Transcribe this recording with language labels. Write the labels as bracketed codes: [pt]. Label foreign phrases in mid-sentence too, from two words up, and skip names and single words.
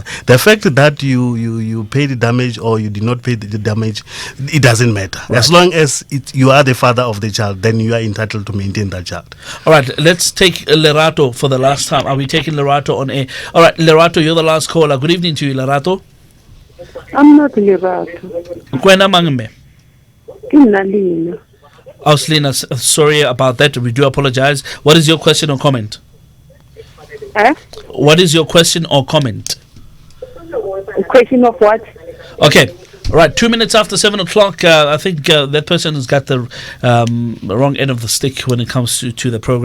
[en] The fact that you pay the damage or you did not pay the damage, it doesn't matter. Right. As long as you are the father of the child, then you are entitled to maintain that child. All right, let's take Lerato for the last time. Are we taking Lerato on air? All right, Lerato, you're the last caller. Good evening to you, Lerato. I'm not Lerato. Kwena mangme. Kinalina. Auslina, sorry about that. We do apologize. What is your question or comment? What is your question or comment? A question of what? Okay. Right, 2 minutes after 7 o'clock. I think that person has got the wrong end of the stick when it comes to the program.